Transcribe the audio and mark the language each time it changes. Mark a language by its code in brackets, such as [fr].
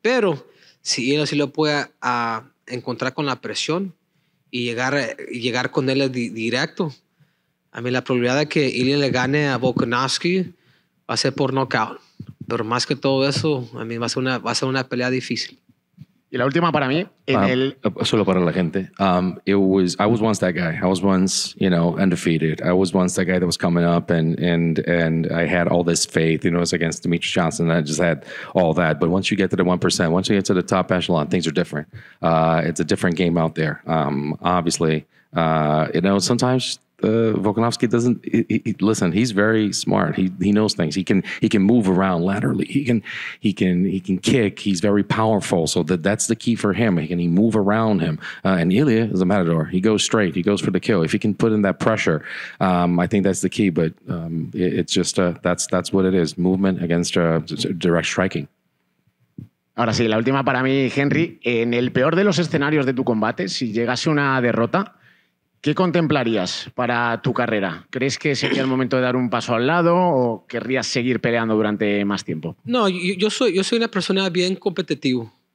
[es] Pero si él sí lo puede encontrar con la presión y llegar con él directo, a mí la probabilidad de que Ilia le gane a Volkanovski va a ser por knockout. Pero más que todo eso, a mí va a ser una pelea difícil. Y la última para mí, solo para la gente. [en] I was once that guy. I was once, undefeated. I was once that guy that was coming up and I had all this faith, it was against Demetrius Johnson. I just had all that. But once you get to the 1%, once you get to the top echelon, things are different. It's a different game out there. Obviously, sometimes Volkanovski doesn't. Listen, he's very smart. He knows things. He can move around laterally. He can kick. He's very powerful. So that's the key for him. He move around him. And Ilia is a matador. He goes straight. He goes for the kill. If he can put in that pressure, I think that's the key. But it's just that's what it is. Movement against direct striking. [es] Ahora sí, la última para mí, Henry. En el peor de los escenarios de tu combate, si llegase una derrota, ¿qué contemplarías para tu carrera? ¿Crees que sería el momento de dar un paso al lado o querrías seguir peleando durante más tiempo? No, yo soy una persona bien competitiva.